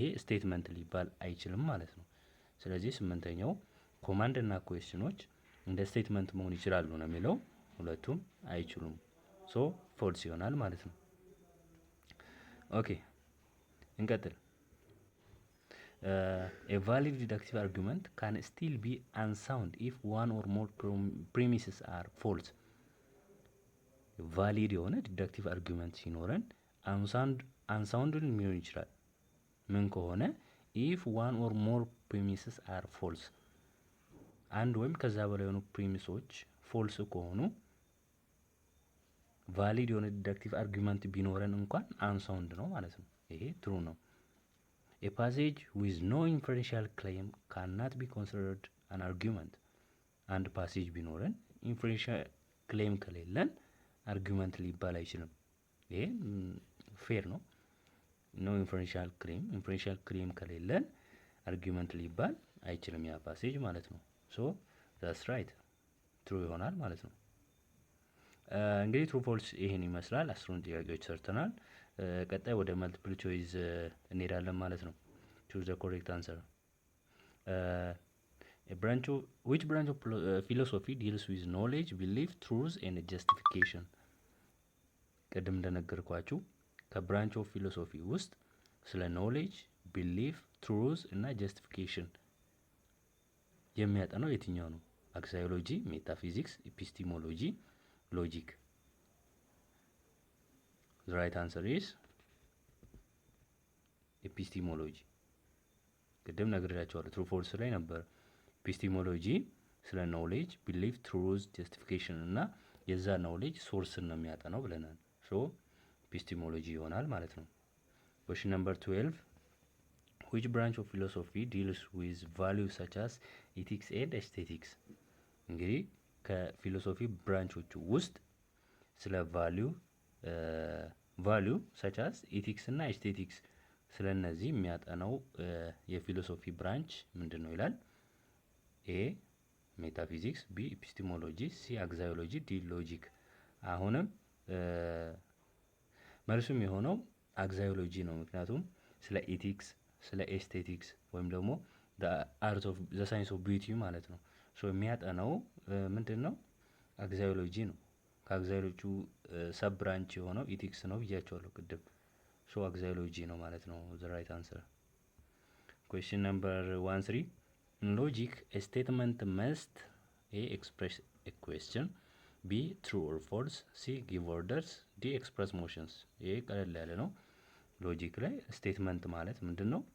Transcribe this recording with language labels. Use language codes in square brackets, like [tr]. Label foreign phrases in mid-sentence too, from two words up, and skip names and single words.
[am] ስቴትመንት ሊባል አይችልም ማለት ነው። ስለዚህ ስምንተኛው ኮማንድ እና ኩዌስችኖች እንደ ስቴትመንት መሆን ይችላሉ ነው የሚለው፣ ሁለቱም አይችሉም። ፎልስ ይሆናል ማለት ነው። ኦኬ እንቀጥል። [en] a valid deductive argument can still be unsound if one or more premises are false. [am] ቫሊድ የሆነ [en] deductive argument [am] ሲኖረን አንሳውንድ ሊሆን ይችላል። ምን ከሆነ [en] if one or more premises are false፣ [am] አንድ ወይም ከዛ በላይ የሆኑ ፕሪሚሶች ፎልስ ከሆኑ ቫሊድ የሆነ [en] deductive argument [am] ቢኖረን እንኳን አንሳውንድ ነው ማለት ነው። ይሄ ትሩ ነው። [en] A passage with no inferential claim cannot be considered an argument. [am] አንድ ፓሴጅ ቢኖረን [en] inferential claim [am] ከሌለን አርጊመንት ሊባል አይችልም። ይሄ ፌር ነው። [en] no inferential claim [am] ከሌለን አርጊመንት ሊባል አይችልም ያ ፓሴጅ ማለት ነው። [en] so that's right true [am] ይሆናል ማለት ነው። እንግዲህ ትሩ ፎልስ ይሄን ይመስላል። 10 ጥያቄዎች ሰርተናል። ቀጣይ ወደ [en] multiple choice [am] እንሄዳለን ማለት ነው። [en] choose the correct answer. Which branch of philosophy deals with knowledge, belief, truth and justification? [am] ቀደም እንደነገርኳችሁ [en] ከ branch of philosophy [am] ውስጥ ስለ ኖሌጅ፣ ቢሊፍ፣ ትሩዝ እና ጀስቲፊኬሽን የሚያጠናው የትኛው ነው? አክሳዮሎጂ፣ ሜታፊዚክስ፣ ኤፒስቲሞሎጂ፣ ሎጂክ። [en] The right answer is [am] ኤፒስቲሞሎጂ። ቅድም ነግሬያቸዋለሁ፣ ትሩ ፎልስ ላይ ነበር። ኤፒስቲሞሎጂ ስለ ኖሌጅ፣ ቢሊፍ፣ ትሩዝ፣ ጀስቲፊኬሽን እና የዛ ኖሌጅ ሶርስን ነው የሚያጠናው ብለናል። ሶ ኤፒስቲሞሎጂ ይሆናል ማለት ነው። [en] Question number 12. Which branch of philosophy deals with values such as ethics and aesthetics? [am] እንግዲህ ከፊሎሶፊ ብራንቾቹ ውስጥ ስለ ቫሊዩ [en] such as [am] ኢቲክስ እና ኤስቴቲክስ ስለ እነዚህ የሚያጠናው የፊሎሶፊ ብራንች ምንድን ነው ይላል። ኤ ሜታፊዚክስ፣ ቢ ኤፒስቲሞሎጂ፣ ሲ አክሳዮሎጂ፣ ዲ ሎጂክ። አሁንም መልሱም የሆነው አክሳዮሎጂ ነው። ምክንያቱም ስለ ኢቲክስ፣ ስለ ኤስቴቲክስ ወይም ደግሞ [en] art of the science of beauty [am] ማለት ነው። ሶ የሚያጠናው ምንድን ነው? አክሳዮሎጂ ነው። ከአክሳዮሎጂ [en] sub branch [am] የሆነው ኢቲክስ ነው ብያቸዋለሁ ቅድም። ሶ አክሳዮሎጂ ነው ማለት ነው [en] the right answer። Question number 13. In logic, a statement must A. express a question, B. true or false, C. give orders, D. express motions. [am] ይሄ ቀለል ያለ ነው። ሎጂክ ላይ ስቴትመንት ማለት ምንድን ነው?